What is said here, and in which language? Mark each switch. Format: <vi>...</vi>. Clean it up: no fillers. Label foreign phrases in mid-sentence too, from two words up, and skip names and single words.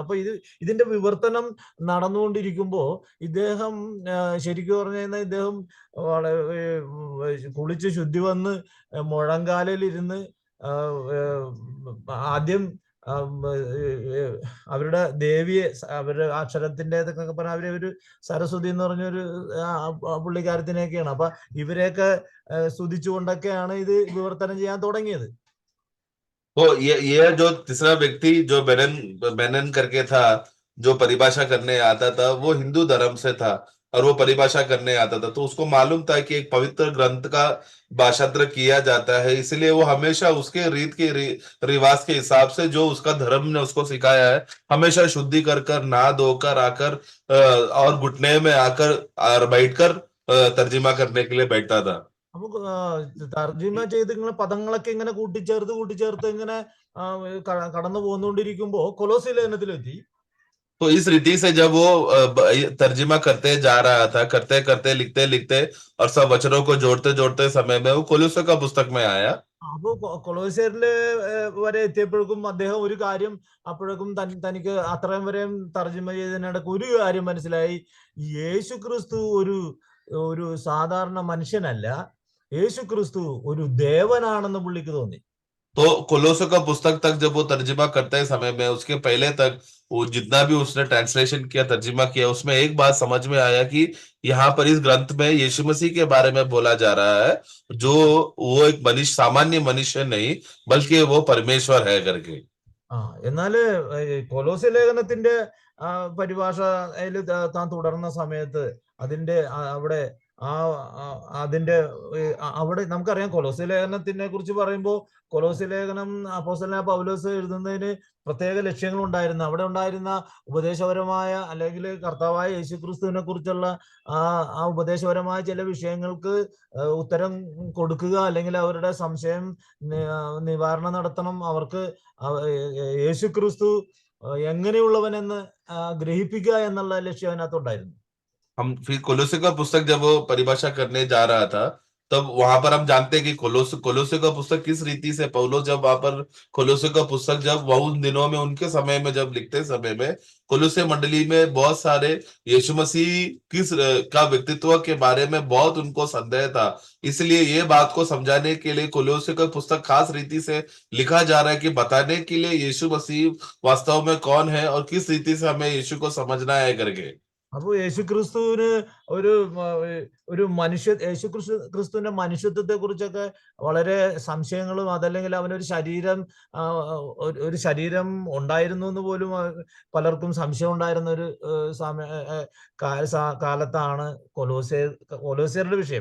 <ml>അപ്പൊ ഇതിന്റെ വിവർത്തനം നടന്നുകൊണ്ടിരിക്കുമ്പോ ഇദ്ദേഹം ശരിക്കും പറഞ്ഞു കഴിഞ്ഞാൽ ഇദ്ദേഹം കുളിച്ച് ശുദ്ധി വന്ന് മുഴങ്കാലിൽ ഇരുന്ന് ആദ്യം അവരുടെ ദേവിയെ അവരുടെ അക്ഷരത്തിന്റെ ഇതൊക്കെ പറഞ്ഞാൽ അവരെ ഒരു സരസ്വതി എന്ന് പറഞ്ഞൊരു പുള്ളിക്കാരത്തിനെയൊക്കെയാണ്. അപ്പൊ ഇവരെയൊക്കെ സ്തുതിച്ചുകൊണ്ടൊക്കെയാണ് ഇത് വിവർത്തനം ചെയ്യാൻ തുടങ്ങിയത്.</ml> <hi>तो ये जो तीसरा व्यक्ति जो बेनन करके था, जो परिभाषा करने आता था, वो हिंदू धर्म से था और वो परिभाषा करने आता था। तो उसको मालूम था कि एक पवित्र ग्रंथ का भाषांतर किया जाता है, इसलिए वो हमेशा उसके रीत के रिवाज के हिसाब से जो उसका धर्म ने उसको सिखाया है, हमेशा शुद्धि कर नहा धोकर आकर और घुटने में आकर और बैठकर तर्जुमा करने के लिए बैठता था।</hi> <ml>അപ്പൊ തർജിമ ചെയ്ത് ഇങ്ങനെ പദങ്ങളൊക്കെ ഇങ്ങനെ കൂട്ടിച്ചേർത്ത് ഇങ്ങനെ കടന്നു പോന്നുകൊണ്ടിരിക്കുമ്പോ കൊലോസി ലേഖനത്തിലെത്തി.</ml> <hi>तो इस रीति से जब वो तर्जुमा करते जा रहा था, करते करते लिखते लिखते और सब वचनों को जोड़ते जोड़ते समय में वो कोलोसे का पुस्तक में आया।</hi> <ml>അപ്പൊ കൊളോസ്യരില് വരെ എത്തിയപ്പോഴേക്കും അദ്ദേഹം ഒരു കാര്യം അപ്പോഴേക്കും തനിക്ക് അത്രയും വരെയും തർജ്ജിമ ചെയ്തതിനിടയ്ക്ക് ഒരു കാര്യം മനസ്സിലായി. യേശു ക്രിസ്തു ഒരു സാധാരണ മനുഷ്യനല്ല, യേശു ക്രിസ്തു ഒരു ദേവനാണെന്ന് പുള്ളിക്ക് തോന്നി.</ml> <hi>तो कोलोसों का पुस्तक तक जब वो तर्जुमा करते समय में उसके पहले तक वो जितना भी उसने ट्रांसलेशन किया, तर्जुमा किया, उसमें एक बात समझ में आया कि यहाँ पर इस ग्रंथ में यीशु मसीह के बारे में बोला जा रहा है, जो वो एक सामान्य मनुष्य नहीं बल्कि वो परमेश्वर है करके।</hi> <ml>എന്നാല് കൊലോസ്യ ലേഖനത്തിന്റെ പരിഭാഷ താൻ തുടർന്ന സമയത്ത് അതിന്റെ അവിടെ ആ അതിന്റെ അവിടെ നമുക്കറിയാം കൊലോസ്യ ലേഖനത്തിനെ കുറിച്ച് പറയുമ്പോൾ കൊലോസ്യ ലേഖനം അപ്പോസ്തലനായ പൗലോസ് എഴുതുന്നതിന് പ്രത്യേക ലക്ഷ്യങ്ങൾ ഉണ്ടായിരുന്നു. അവിടെ ഉണ്ടായിരുന്ന ഉപദേശപരമായ അല്ലെങ്കിൽ കർത്താവായ യേശുക്രിസ്തുവിനെ കുറിച്ചുള്ള ആ ഉപദേശപരമായ ചില വിഷയങ്ങൾക്ക് ഉത്തരം കൊടുക്കുക, അല്ലെങ്കിൽ അവരുടെ സംശയം നിവാരണം നടത്തണം. അവർക്ക് യേശുക്രിസ്തു എങ്ങനെയുള്ളവനെന്ന് ഗ്രഹിപ്പിക്കുക എന്നുള്ള ലക്ഷ്യം അതിനകത്തുണ്ടായിരുന്നു.</ml> <hi>हम फिर कोलोसे का पुस्तक जब वो परिभाषा करने जा रहा था, तब वहां पर हम जानते हैं कि कोलोसे का पुस्तक किस रीति से पौलुस जब वहां पर कोलोसे का पुस्तक जब वह उन दिनों में उनके समय में जब लिखते समय में कोलोसे मंडली में बहुत सारे यीशु मसीह का व्यक्तित्व के बारे में बहुत उनको संदेह था। इसलिए ये बात को समझाने के लिए कोलोसे का पुस्तक खास रीति से लिखा जा रहा है कि बताने के लिए यीशु मसीह वास्तव में कौन है और किस रीति से हमें यीशु को समझना है करके।</hi> <ml>അപ്പോൾ യേശുക്രിസ്തുവിന് ഒരു ഒരു യേശുക്രിസ്തുവിന്റെ മനുഷ്യത്വത്തെ കുറിച്ചൊക്കെ വളരെ സംശയങ്ങളും, അതല്ലെങ്കിൽ അവനൊരു ശരീരം ഒരു ശരീരം ഉണ്ടായിരുന്നു എന്ന് പോലും പലർക്കും സംശയം ഉണ്ടായിരുന്ന ഒരു കാലത്താണ് കൊലോസ്യരുടെ വിഷയം.</ml>